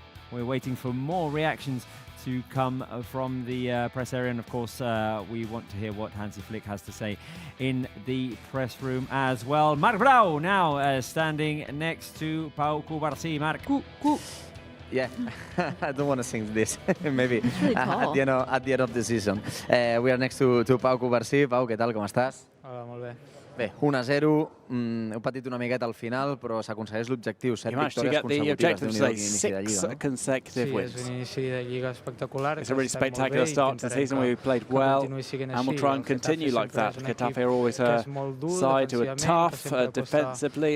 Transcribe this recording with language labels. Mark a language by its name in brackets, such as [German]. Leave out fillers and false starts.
[English] We're waiting for more reactions to come from the press area, and of course, we want to hear what Hansi Flick has to say in the press room as well. Marc Brau now standing next to Pau Cubarsí. Marc. Yeah, I don't want to sing this. Maybe really at the end of the season. We are next to Pau Cubarsí. [Catalan] Pau, què tal, com estàs? Hola, molt bé. Bé, 1-0, heu patit una miqueta al final, però s'aconsegueix l'objectiu, 7 victòries consecutives d'un inici de Lliga. [English] Consecutive wins. [Catalan] Sí, és un inici de Lliga espectacular. [English] It's a really spectacular start to the season. We played well, and we'll try and continue like that. Getafe are always a side who are tough defensively.